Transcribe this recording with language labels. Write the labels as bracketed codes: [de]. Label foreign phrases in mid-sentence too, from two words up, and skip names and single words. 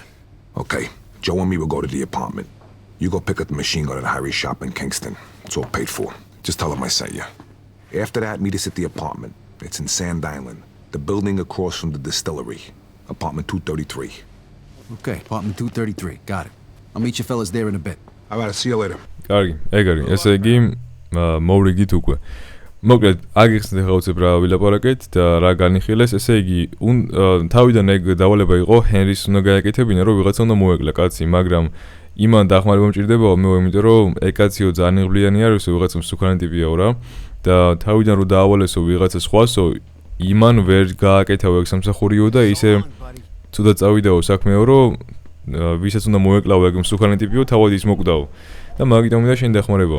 [en] Okay, Joe and me will go to the apartment. You go pick up the machine gun at Harry's shop in Kingston. It's all paid for. Just tell him I sent you. After that, meet us at the apartment. It's in Sand Island. The building across from the distillery. Apartment 233. Okay, apartment 233. Got it. I'll meet you fellas there in a bit. All right, I'll see you later. [ka] კარგი, ეგ არის. ესე იგი მოვრიგით უკვე. მოკლედ, აგიხსნით ახლა უცებ რა ვილაპარაკეთ და რა განიხილეს. ესე იგი, თავიდან ეგ დავალება იყო ჰენრის უნდა გააკეთებინა, რომ ვიღაცა უნდა მოეკლა კაცი, მაგრამ იმან დახმარება მჭირდებაო, მე იმიტომ რომ ეგ კაციო ძალიან იღბლიანი არისო, ვიღაცა მსუქანი ტიპიაო რა და თავიდან რომ დაავალესო ვიღაცა სხვასო, იმან ვერ გააკეთაო ეგ სამსახურიო და ისე თუდა წავიდაო საქმეო, რომ ვისაც უნდა მოეკლაო ეგ მსუქანი ტიპიო, თავად ის მოკვდაო და მაგიტომ მინდა შენ დახმარებაო.